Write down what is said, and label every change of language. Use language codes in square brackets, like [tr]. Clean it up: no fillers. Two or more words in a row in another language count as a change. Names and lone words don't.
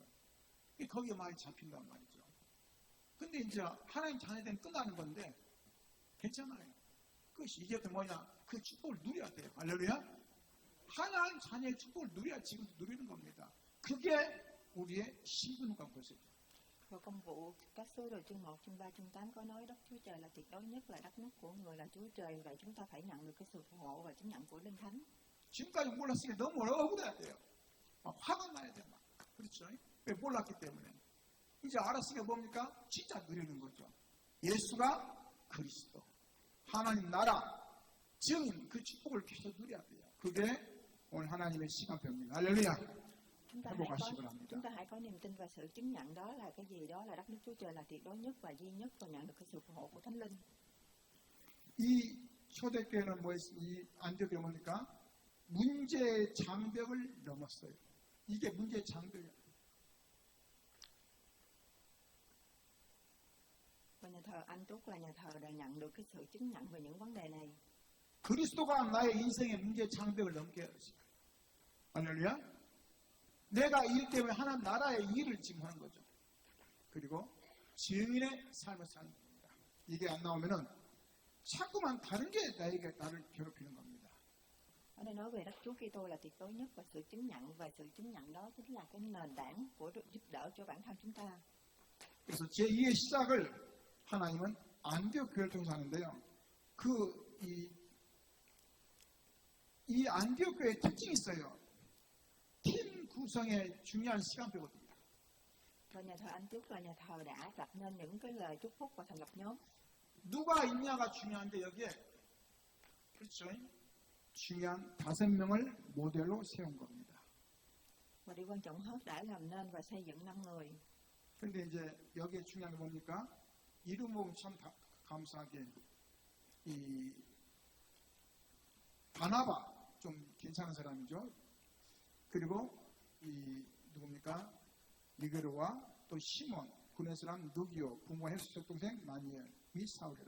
[ko] 거기에 많이 잡힌단 말이죠. 근데 이제 하나님 자녀들은 끝나는 건데 괜찮아요. 그것이 이제부터 뭐냐? 그 축복을 누려야 돼요. 할렐루야. 하나님 자녀의 축복을 누려야 지금 누리는 겁니다. 그게 우리의 신분과 것이죠. [vi] Và công vụ các sứ đồ chương 1, chương 3, chương 8 có nói đất Chúa Trời là tuyệt đối nhất, là đất nước của người là Chúa Trời, và chúng ta phải nhận được cái sự phù hộ và chứng nhận của Linh Thánh. [ko] 지금까지 몰랐으니까 너무 억울해야 돼요. 막 화가 나야 돼요. 막. 그렇죠? 왜 몰랐기 때문에. 이제 알았으니까 뭡니까? 진짜 누리는 거죠. 예수가 그리스도. 하나님 나라, 증인 그 축복을 계속 누려야 돼요. 그게 오늘 하나님의 시간표입니다. 할렐루야. [vi] Chúng ta hãy có niềm tin và sự chứng nhận đó là cái gì? Đó là đất nước Chúa Trời là tuyệt đối nhất và duy nhất, và nhận được cái sự phù hộ của Thánh Linh. [ko] 이 초대교회는 이 안디옥 교회 뭡니까? 문제의 장벽을 넘었어요. 이게 문제의 장벽이에요. [vi] Và nhà thờ Antioch là nhà thờ đã nhận được cái sự chứng nhận về những vấn đề này. [ko] 그리스도가 나의 인생의 문제의 장벽을 넘게 했어요. 할렐루야. 내가 일 때문에 하나님 나라의 일을 지금 하는 거죠. 그리고 증인의 삶을 사는 겁니다. 이게 안 나오면은 자꾸만 다른 게 나를 괴롭히는 겁니다. [vi] Ở đây nói về đất Chúa Kitô là tuyệt đối nhất, và sự chứng nhận, và sự chứng nhận đó chính là cái nền tảng của giúp đỡ cho bản thân chúng ta. [ko] 그래서 제2의 시작을 하나님은 안디옥 교회를 통해서 하는데요. 이 안디옥 교회의 특징이 있어요. 팀 구성의 중요한 시간표거든요. [vi] Và nhà thờ Antioch là nhà thờ đã đặt nên những cái lời chúc phúc và thành lập nhóm. [ko] 누가 있냐가 중요한데 여기에 그렇죠? 중요한 5명을 모델로 세운 겁니다. [vi] Và điều quan trọng hết đã làm nên và xây dựng 5 người. [ko] 근데 이제 여기에 중요한 게 뭡니까? 이름 보면 참 감사하게 이 바나바 좀 괜찮은 사람이죠. 그리고 이 누굽니까? 니게르와 또 시몬, 군의 사람 누기오, 부모와 헬스적 동생 나니엘, 및 사울이라.